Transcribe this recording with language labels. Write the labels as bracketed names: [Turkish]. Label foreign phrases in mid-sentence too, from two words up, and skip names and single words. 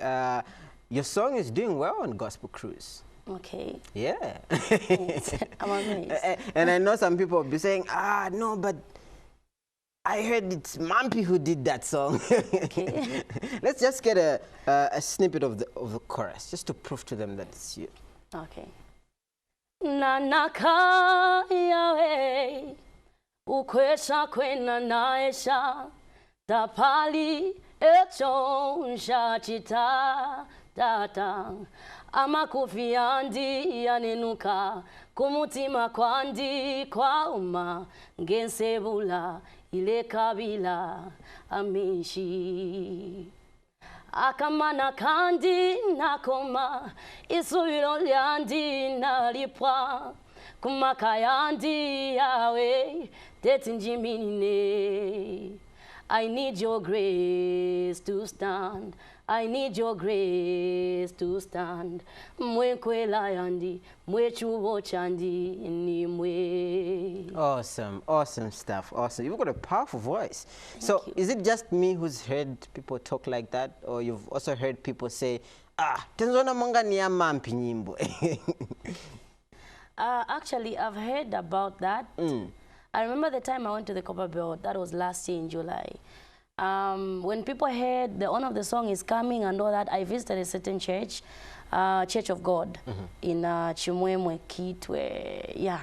[English] Your song is doing well on Gospel Cruise. Okay. Yeah. I'm amazed. And I know some people will be saying, no, but I heard it's Mampy who did that song. Okay. Let's just get a snippet of the chorus, just to prove to them that it's you. Okay. [Bemba] Nanaka yawe ukwesha kwena naesha tapali echonsha chita tata amakufi andi yanenuka kumutima kwandi kwauma ngensebula ile kabila amishi akamana kandi nakoma isubiro lyandi nalipwa kumakayandi yawe tetinjiminine. [English] I need your grace to stand. I need your grace to stand. [Bemba] Mwenkwela yandi, mwechuwo chandi nimwe. [English] Awesome, awesome stuff. Awesome. You've got a powerful voice. So is it just me who's heard people talk like that, or you've also heard people say, [Nyanja] tenzona monga ni ya Mampy nyimbo? [English] Actually, I've heard about that. I remember the time I went to the Copper Belt. That was last year in July. When people heard the honor of the song is coming and all that, I visited a certain church, Church of God, in Chimwemwe, Kitwe, yeah.